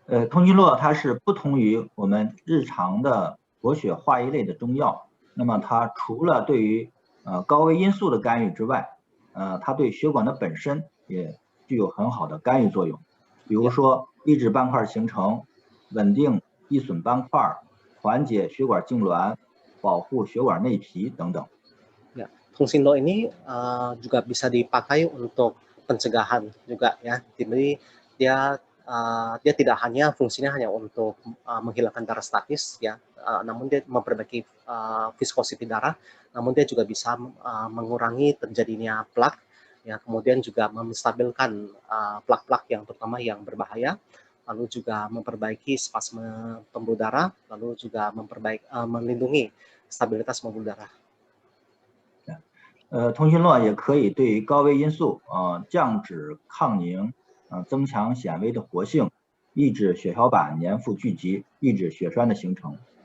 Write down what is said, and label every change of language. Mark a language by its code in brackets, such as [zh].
[zh] 通经络它是不同于我们日常的活血化瘀类的中药，那么它除了对于高危因素的干预之外，它对血管的本身也具有很好的干预作用，比如说抑制斑块形成，稳定易损斑块，缓解血管痉挛，保护血管内皮等等。 [id] Fungsindo ini juga bisa dipakai untuk pencegahan juga ya. Jadi dia tidak hanya fungsinya hanya untuk menghilangkan darah statis ya, namun dia memperbaiki viskositi darah, namun dia juga bisa mengurangi terjadinya plak ya, kemudian juga menstabilkan plak-plak yang terutama yang berbahaya, lalu juga memperbaiki spasme pembuluh darah, lalu juga melindungi stabilitas pembuluh darah。 [zh] 通心络也可以对于高危因素降脂抗凝，增强显微的活性，抑制血小板粘附聚集，抑制血栓的形成。